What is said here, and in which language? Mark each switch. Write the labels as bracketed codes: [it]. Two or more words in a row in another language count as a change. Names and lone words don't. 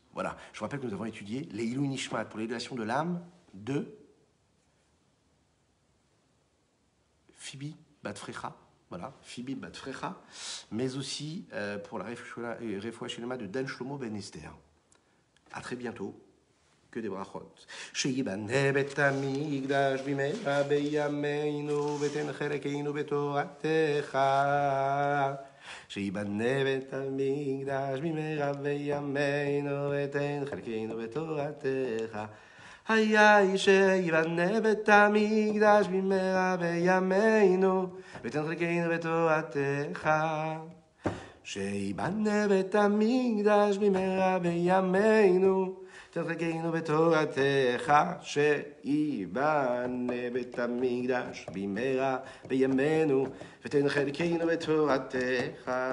[fr] Voilà, je vous rappelle que nous avons étudié les [he] עילוי נשמת [fr] pour l'élévation de l'âme de Phoebe Bat-Frecha, voilà, Phoebe Bat-Frecha, mais aussi pour la [he] רפואה שלמה [fr] de Dan Shlomo Ben Esther. À très bientôt. Que des brachot. [he] שיבנה בית המקדש במהרה בימינו ותן חלקנו בתורתך. שיבנה בית המקדש במהרה בימינו ותן חלקנו בתורתך. היי שיבנה בית המקדש במהרה בימינו ותן חלקנו בתורתך. שיבנה בית המקדש במהרה בימינו, תן חלקנו בתורתך, שיבנה בית המקדש במהרה בימינו, ותן חלקנו בתורתך.